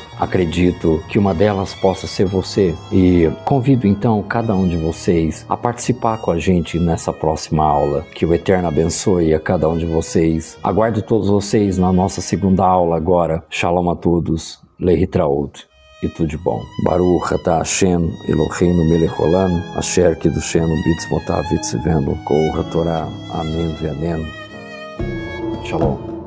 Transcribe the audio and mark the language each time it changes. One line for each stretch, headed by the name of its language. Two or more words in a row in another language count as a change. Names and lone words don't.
Portuguese: Acredito que uma delas possa ser você. E convido então cada um de vocês a participar com a gente nessa próxima aula. Que o Eterno abençoe a cada um de vocês. Aguardo todos vocês na nossa segunda aula agora. Shalom a todos. Lehitraot. E tudo de bom.
Hebrew: ברוך אתה השם אלוהינו מלך העולם אשר קדשנו במצותיו וצונו כל התורה.
Portuguese: Amém e amém. Shalom.